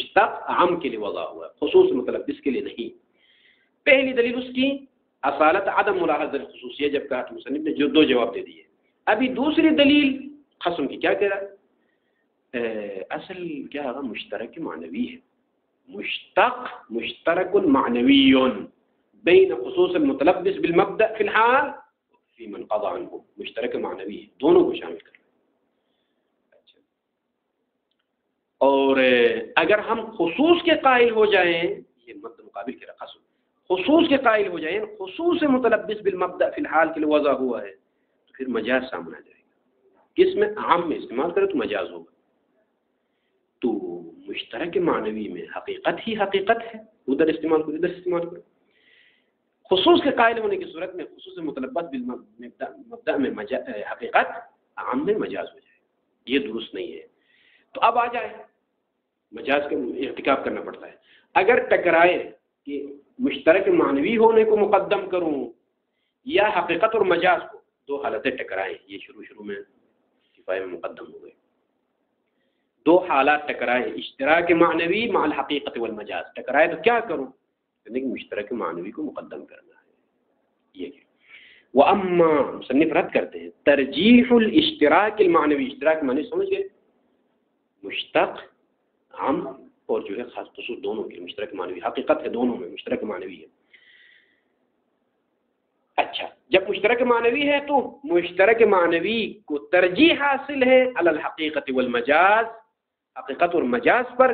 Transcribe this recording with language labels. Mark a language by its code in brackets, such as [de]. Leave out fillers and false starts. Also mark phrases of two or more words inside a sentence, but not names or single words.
[ur] مشتق عام کے لیے وضع ہوا ہے، خصوص مطلب اس کے لیے نہیں. پہلی دلیل اس کی اصالت عدم ملاحظہ خصوصیہ جب کہا تو مصنف نے جو دو جواب دے دیے. ابھی دوسری دلیل خصم کی کیا کہہ رہا ہے؟ اصل کیا ہوگا؟ مشترک معنوی ہے. [ar] مشترک معنوی بین خصوص المتلبس بالمبدأ فی الحال فی من قضى عنه. [ur] مشترک معنوی ہے، دونوں کو شامل کر رہا ہے. اچھا، اور اگر ہم خصوص کے قائل ہو جائیں، یہ مد مقابل کے رقص، خصوص کے قائل ہو جائیں، خصوص [ar] متلبس بالمبدأ فی الحال [ur] کے لیے وضع ہوا ہے تو پھر مجاز سامنے آ جائے گا. کس میں؟ عام میں استعمال کرے تو مجاز ہوگا. تو مشترک معنوی میں حقیقت ہی حقیقت ہے، ادھر استعمال کرو ادھر استعمال کرو. خصوص کے قائل ہونے کی صورت میں خصوص [ar] متلبس بالمبدأ [ur] میں حقیقت، عام میں مجاز ہو جائے. یہ درست نہیں ہے. تو اب آ جائے مجاز کا ارتکاب کرنا پڑتا ہے. اگر ٹکرائے کہ مشترک معنوی ہونے کو مقدم کروں یا حقیقت اور مجاز کو، دو حالتیں ٹکرائیں. یہ شروع میں کفایہ میں مقدم ہو گئے. دو حالات ٹکرائے، [ar] اشتراک معنوی مع الحقیقت والمجاز. [ur] ٹکرائے تو کیا کروں؟ یعنی کہ مشترک معنوی کو مقدم کرنا ہے. یہ وَأَمَّا مصنف رد کرتے ہیں [ar] ترجیح الاشتراک المعنوی. [ur] اشتراک معنوی سمجھ گئے؟ مشتق عام اور جو ہے خاص خصوص دونوں کے مشترک معنوی. حقیقت ہے دونوں میں مشترک معنوی ہے. اچھا، جب مشترک معنوی ہے تو مشترک معنوی کو ترجیح حاصل ہے [ar] علی الحقیقت والمجاز، [ur] حقیقت اور مجاز پر.